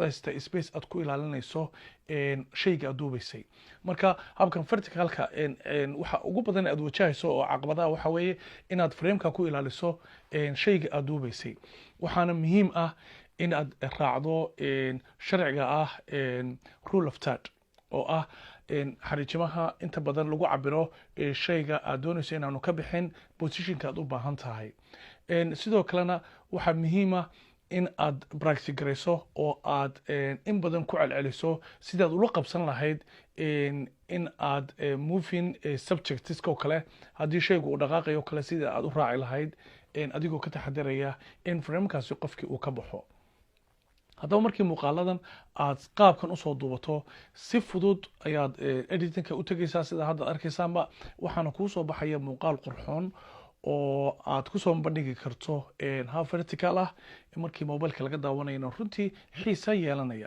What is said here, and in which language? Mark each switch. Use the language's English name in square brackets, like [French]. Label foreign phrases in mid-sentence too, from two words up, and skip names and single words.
[Somali] haystaa space aad ku ilaalinayso shayga aad duubaysay marka habkan verticalka waxa ugu badan aad wajahayso oo caqabadaha waxa weeye inaad frameka ku ilaaliso shayga aad duubaysay waxaana muhiim ah in aad raacdo sharciga ah [English] rule of third [Somali] oo ah xariijimaha inta badan lagu cabiro shayga aad doonayso inaanu ka bixin positionka aad u baahan tahay sidoo kalena waxaa muhiim ah in aad practice garayso oo aad in badan ku celceliso sidaad ula qabsan lahayd in aad [English] moving subjects [Somali] oo kale haddii shaygu uu dhaqaaqayo kale sida aad u raaci lahayd adigoo ka taxadiraya in framekaasi qofkii uu ka baxo. haddaba markii muuqaaladan aad qaabkan usoo duubato si fudud ayaad editingka u tegaysaa sida hadda arkaysaanba waxaana kuu soo baxaya muuqaal qurxoon oo aad kusoo bandhigi karto hab vertical ah markii mobileka laga daawanayana runtii xiisa yeelanaya.